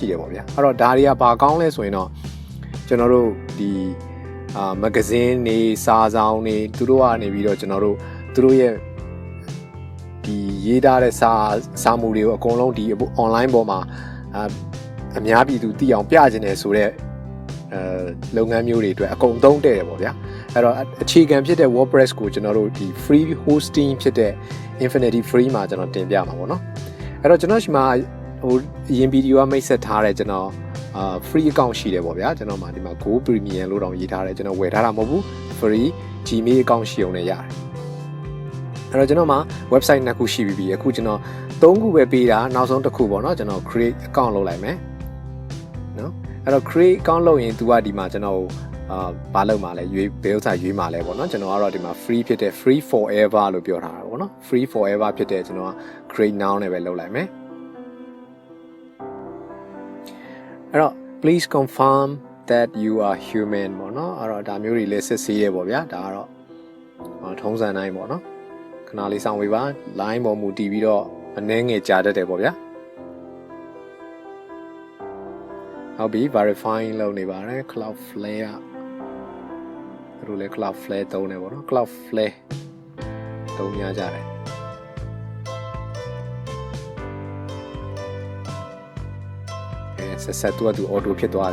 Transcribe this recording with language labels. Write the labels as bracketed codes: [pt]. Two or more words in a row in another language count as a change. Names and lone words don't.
[my] တယ်ပေါ့ဗျာအဲ့တော့ဒါတွေကဘာကောင်းလဲဆိုရင်တော့ကျွန်တော်တို့ဒီမဂဇင်းတွေစာဆောင်တွေသူတို့ကနေပြီးတော့ကျွန်တော်တို့သူတို့ရဲ့ဒီရေးထားတဲ့စာမူတွေကိုအကုန်လုံးဒီ online ပေါ်မှာအများ ပြည်သူသိအောင်ပြချင်တယ်ဆိုတော့လုပ်ငန်းမျိုးတွေအတွက်အကုန်သုံးတဲ့တယ်ပေါ့ဗျာအဲ့တော့အခြေခံဖြစ်တဲ့ WordPress ကိုကျွန်တော်တို့ဒီ [en] free hosting [my] ဖြစ်တဲ့ Infinity Free မှာကျွန်တော်တင်ပြ မှာပေါ့နော်အဲ့တော့ကျွန်တော်ရှိမှာဟိုအရင်ဗီဒီယိုကမိတ်ဆက်ထားတဲ့ကျွန်တော် [en] free account [my] ရှိတယ်ပေါ့ဗျာကျွန်တော်မှာဒီမှာ [en] Go Premium [my] လို့ တောင်ရေးထားတယ်ကျွန်တော်ဝယ်ထားတာမဟုတ်ဘူး [en] free Gmail account [my] ရှိအောင်လည်းရတယ်အဲ့တော့ကျွန်တော်မှာ website နှစ်ခုရှိပြီအခုကျွန်တော်3ခုပဲပေးတာနောက်ဆုံးတစ်ခုပေါ့နော်ကျွန်တော် [en] create account [my] လုပ်လိုက်မယ်နော်အဲ့တော့ [en] create account [my] လုပ်ရင် तू ကဒီမှာကျွန်တော်ဘာလုပ်မှာလဲရွေးဘယ်ဥစ္စာရွေးမှာလဲပေါ့နော်ကျွန်တော်ကတော့ဒီမှာ free ဖြစ်တဲ့ [en] free forever [my] လို့ပြောထားတာပေါ့နော် [en] free forever [my] ဖြစ်တဲ့ကျွန်တော်က [en] create now [my] နဲ့ပဲလုပ်လိုက်မယ် အဲ့တော့ [en] please confirm that you are human [my] ပေါ့နော်အဲ့တော့ဒါမျိုးတွေလည်းစစ်ဆေးရပေါ့ဗျာဒါကတော့ထုံးစံတိုင်းပေါ့နော်ခဏလေးစောင့်ဝေးပါ line ပေါ်မူတည်ပြီးတော့အနည်းငယ်ကြာတတ်တယ်ပေါ့ဗျာ ဟုတ်ပြီ verifying လုပ်နေပါတယ် Cloudflare ကတို့လည်း Cloudflare သုံးတယ်ပေါ့နော် Cloudflare သုံးများကြတယ်ဆက်သူကသူ auto ဖြစ်သွား